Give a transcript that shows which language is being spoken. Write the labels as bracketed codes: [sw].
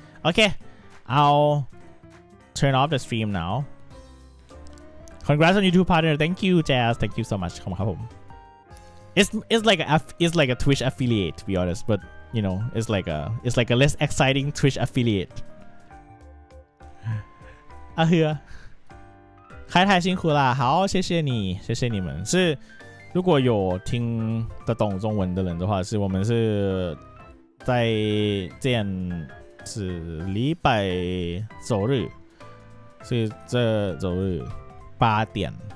[en] Okay, I'll turn off the stream now. Congrats on YouTube partner. Thank you, Jazz. Thank you so much. It's like a Twitch affiliate, to be honest, but you know, it's like a less exciting Twitch affiliate. [zh] 阿和，开台辛苦啦，好，谢谢你，谢谢你们。是，如果有听得懂中文的人的话，是我们是在这样是礼拜周日，是这周日8点，